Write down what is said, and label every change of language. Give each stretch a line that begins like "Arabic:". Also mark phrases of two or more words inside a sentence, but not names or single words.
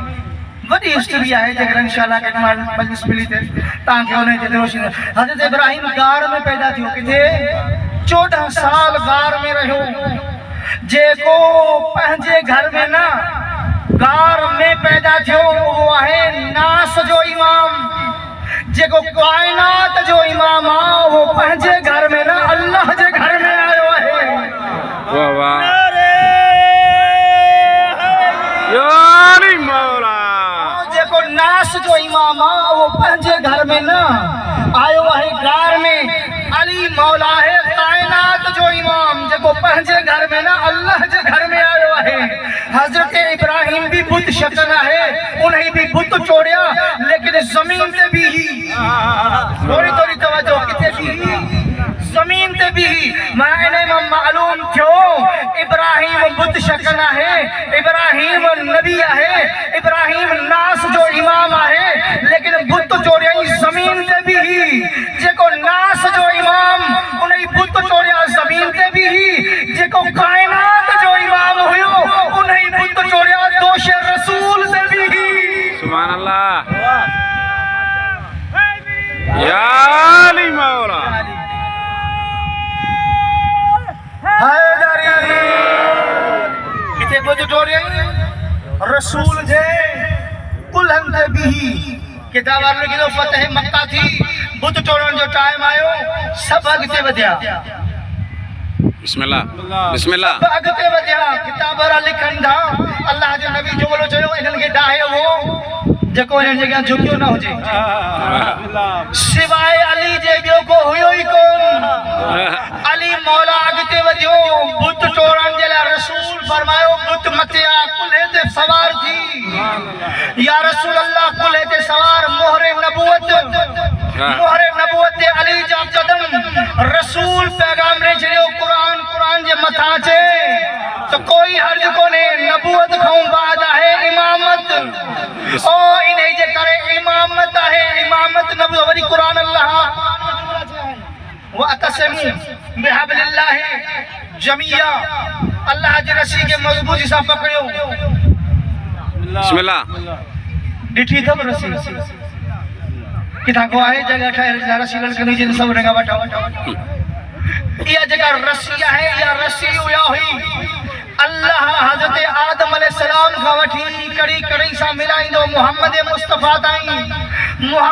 Sindhi: वॾी हिस्ट्री आहे, जेकर इंशाअल्लाह के मजलिस मिली थे तव्हांखे उन ते रोशनी। हज़रत इब्राहिम गार में पैदा थियो, किथे 14 साल गार में रहियो। जेको पंहिंजे घर में ना गार में पैदा थियो वो आहे नास जो इमाम। जेको कायनात जो इमाम आ वो पंहिंजे घर में ना अल्लाह जे घर में आयो है। वाह वाह यानी मौला। जेको नास जो इमाम आ वो पंहिंजे घर में ना आयो है गार में। अली मौला है कायनात जो इमाम, जेको पंहिंजे घर में ना अल्लाह जे घर में आयो है। हज़रत इब्राहिम भी बुत शकन है, उन्हें भी बुत चोड़िया, लेकिन जमीन ते भी ही थोड़ी थोड़ी तवज्जो, किथे भी जमीन ते भी मायने में मालूम थियो इब्राहिम बुत शकन है, इब्राहिम नबी है, इब्राहिम नास जो इमाम है, लेकिन बुत चोड़िया जमीन ते भी ही। जेको नास जो इमाम उन्हें बुत चोड़िया जमीन ते भी ही, जेको कायनात जो इमाम हुयो उन्हें बुत चोड़िया दोष रसूल से भी ही।
Arabic: سبحان الله
Sindhi: या अली मौला। किथे बुत चोड़िया रसूल जे कुल्हन ते भी ही। किताब लिखी तो फतह मक्का थी, बुत तोड़न जो टाइम आयो, सब अगते वधिया। बिस्मिल्लाह बिस्मिल्लाह सब अगते वधिया। किताब लिखन था अल्लाह जो नबी जो बोलो चयो इन्हन के डाहे वो जेको इन जगह झुकियो न हुजे, सिवाय अली जे ॿियो को हुयो ई कोन। अली मौला अगते वधियो, बुत तोड़न जे लाइ रसूल फरमायो बुत मथे आ कुल्हे ते सवार थी।
Arabic: يا رسول الله
Sindhi: कुल्हे ते सवार मोहरे नबूवत अली जा कदम रसूल पैगाम रे छड़ियो कुरान जे मथा चे तो कोई हर्ज कोने। नबूवत खां बाद है इमामत, ओ इन्हें जे करे इमामत है, इमामत नबूवत वरी कुरान अल्लाह
Arabic: واعتصموا بحبل الله جميعا,
Sindhi: अल्लाह जे रस्सी के मजबूती सां पकड़ियो। बिस्मिल्लाह डिठी थब रस्सी किथा को आहे जगह ठहर रस्सी लड़कनी जिन सब रंगा वठा। या जगह रस्सी है, या रस्सी हुया हुई अल्लाह हज़रत आदम अलैहिस्सलाम का वठी कड़ी कड़ी सा मिलाइंदो मोहम्मद मुस्तफा ताईं।